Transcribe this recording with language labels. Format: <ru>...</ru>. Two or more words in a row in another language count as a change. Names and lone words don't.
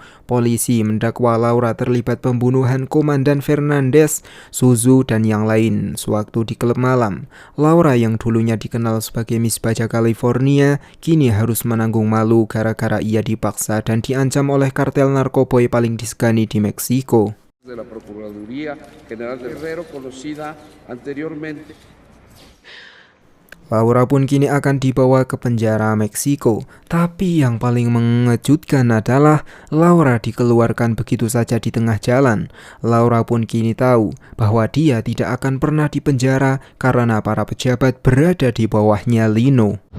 <id>Polisi mendakwa Laura terlibat pembunuhan Komandan Fernandez, Suzu, dan yang lain sewaktu di klub malam. Laura yang dulunya dikenal sebagai Miss Baja California, kini harus menanggung malu gara-gara ia dipaksa dan diancam oleh kartel narkoboy paling disegani di Meksiko.</id> <es>De la Procuraduría General de Guerrero, conocida anteriormente.</es> <id>Laura pun kini akan dibawa ke penjara Meksiko. Tapi yang paling mengejutkan adalah Laura dikeluarkan begitu saja di tengah jalan. Laura pun kini tahu bahwa dia tidak akan pernah dipenjara karena para pejabat berada di bawahnya Lino.</id>